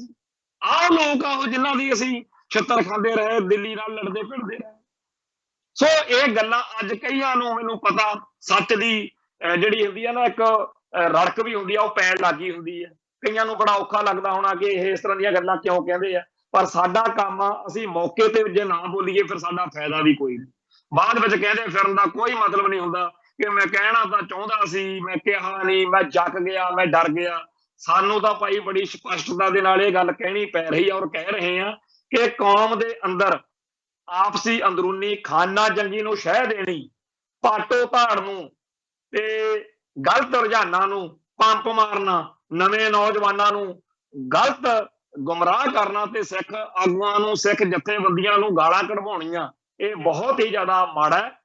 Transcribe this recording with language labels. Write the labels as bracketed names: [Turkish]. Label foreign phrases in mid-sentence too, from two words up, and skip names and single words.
[Punjabi] ਆਹ ਲੋਕ ਆਹੋ ਜਿਨ੍ਹਾਂ ਦੀ ਅਸੀਂ ਛਿੱਤਰ ਖਾਂਦੇ ਰਹੇ, ਦਿੱਲੀ ਨਾਲ ਲੜਦੇ ਭਿੜਦੇ ਰਹੇ। ਸੋ ਇਹ ਗੱਲਾਂ ਅੱਜ ਕਈਆਂ ਨੂੰ, ਮੈਨੂੰ ਪਤਾ, ਸੱਚ ਦੀ ਜਿਹੜੀ ਹੁੰਦੀ ਆ ਨਾ ਇੱਕ ਰੜਕ ਵੀ ਹੁੰਦੀ ਆ, ਉਹ ਪੈਣ ਲੱਗੀ ਹੁੰਦੀ ਹੈ। ਕਈਆਂ ਨੂੰ ਬੜਾ ਔਖਾ ਲੱਗਦਾ ਹੋਣਾ ਕਿ ਇਹ ਇਸ ਤਰ੍ਹਾਂ ਦੀਆਂ ਗੱਲਾਂ ਕਿਉਂ ਕਹਿੰਦੇ ਆ, ਪਰ ਸਾਡਾ ਕੰਮ ਆ ਅਸੀਂ मौके ਤੇ ਜੇ ਨਾ ਬੋਲੀਏ ਫਿਰ ਸਾਡਾ ਫ਼ਾਇਦਾ ਭੀ ਕੋਈ ਨਹੀਂ। बाद ਵਿੱਚ ਕਹਿੰਦੇ ਫਿਰਨ ਦਾ ਕੋਈ ਮਤਲਬ नहीं ਹੁੰਦਾ ਕਿ ਮੈਂ ਕਹਿਣਾ ਤਾਂ ਚਾਹੁੰਦਾ ਸੀ, मैं ਕਿਹਾ नहीं, ਮੈਂ ਜਗ ਗਿਆ, ਮੈਂ ਡਰ ਗਿਆ। ਸਾਨੂੰ ਤਾਂ ਭਾਈ ਬੜੀ ਸਪਸ਼ਟਤਾ ਦੇ ਨਾਲ ਇਹ ਗੱਲ ਕਹਿਣੀ ਪੈ ਰਹੀ ਹੈ ਔਰ ਕਹਿ ਰਹੇ ਆ ਕਿ ਕੌਮ ਦੇ ਅੰਦਰ ਆਪਸੀ ਅੰਦਰੂਨੀ ਖਾਨਾ ਜੰਗੀ ਨੂੰ ਸ਼ਹਿ ਦੇਣੀ, ਪਾਟੋ ਧਾੜ ਨੂੰ ਤੇ ਗਲਤ ਰੁਝਾਨਾਂ ਨੂੰ ਪੰਪ ਮਾਰਨਾ, ਨਵੇਂ ਨੌਜਵਾਨਾਂ ਨੂੰ ਗਲਤ ਗੁੰਮਰਾਹ ਕਰਨਾ ਤੇ ਸਿੱਖ ਆਗੂਆਂ ਨੂੰ, ਸਿੱਖ ਜਥੇਬੰਦੀਆਂ ਨੂੰ ਗਾਲਾਂ ਕਢਵਾਉਣੀਆਂ, ਇਹ ਬਹੁਤ ਹੀ ਜ਼ਿਆਦਾ ਮਾੜਾ ਹੈ।